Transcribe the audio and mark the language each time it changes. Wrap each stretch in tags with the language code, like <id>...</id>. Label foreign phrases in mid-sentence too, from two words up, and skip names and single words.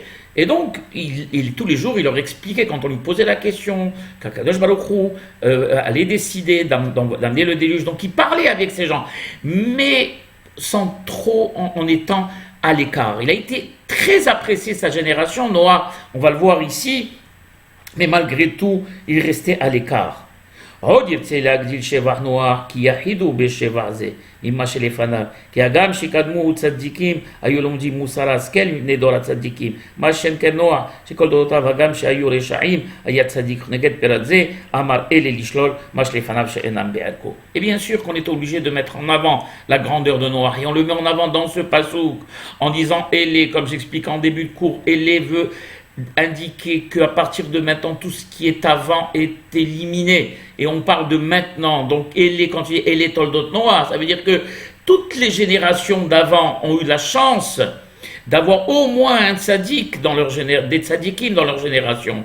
<fr>Et donc, tous les jours, il leur expliquait, quand on lui posait la question, qu'Akadosh Baruch Hu allait décider d'amener le déluge. Donc, il parlait avec ces gens, mais sans trop en étant à l'écart. Il a été très apprécié, sa génération, Noah, on va le voir ici, mais malgré tout, il restait à l'écart.</fr> <he>עוד ירצה להגדיל שבח נוח, כי יחידו בשבח זה, ממה שלפניו. כי הגם שקדמו צדיקים, היו לומדים מוסר השכל מבני דור הצדיקים. מה שם כן נוח, שכל דורותיו הגם שהיו רשעים, היה צדיק נגד פרט זה, אמר אלה לשלול, מה שלפניו שאינם בערכו.</he> <fr>Et bien sûr qu'on est obligé de mettre en avant la grandeur de Noach, et on le met en avant dans ce pasouk, en disant Élé, comme j'explique en début de cours, Élé veut indiquer qu'à partir de maintenant, tout ce qui est avant est éliminé. Et on parle de maintenant. Donc, quand tu dis Elé Toldot Noah, ça veut dire que toutes les générations d'avant ont eu la chance d'avoir au moins un tzaddik dans des tzaddikim dans leur génération.</fr>